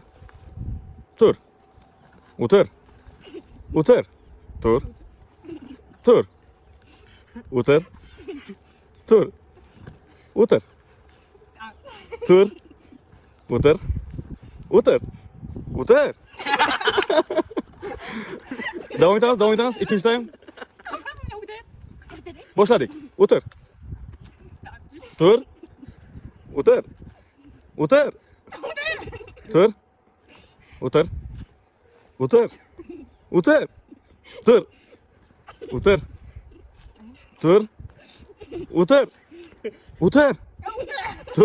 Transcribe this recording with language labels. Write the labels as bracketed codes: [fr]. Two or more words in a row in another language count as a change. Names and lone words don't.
[uz] Tur. Otur. Otur. Tur. Tur. Otur. Tur. Otur. Tur. Otur. Otur. Otur. Davom etamiz, davom etamiz. İkinci time. Boshladik. Otur. Tur. Otur. Otur. Tur. Otur. Otur. Otur. Tur. Otur. Tur. Otur. Otur. Tur.